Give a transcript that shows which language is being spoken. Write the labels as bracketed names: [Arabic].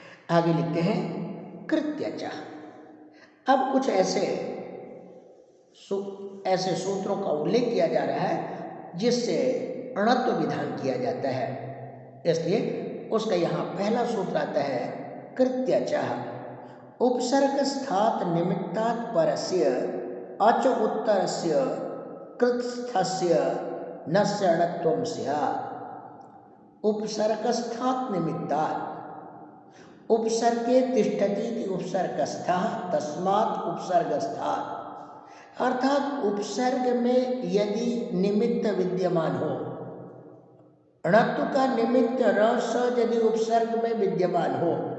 [Hindi] आगे लिखते हैं कृत्यच। अब कुछ ऐसे सूत्रों का उल्लेख किया जा रहा है जिससे अणत्व विधान किया जाता है, इसलिए उसका यहाँ पहला सूत्र आता है कृत्यच। [Sanskrit] उपसर्ग स्थात निमित्तात् परस्य अच उत्तरस्य कृत्स्थस्य नस्य अणत्वं स्यात्। उपसर्गस्थात् निमित्तात्, उपसर्गे तिष्ठति इति उपसर्गस्थः तस्मात् उपसर्गस्थात्, [Hindi] अर्थात उपसर्ग में यदि निमित्त विद्यमान हो, अणत्व का निमित्त रस यदि उपसर्ग में विद्यमान हो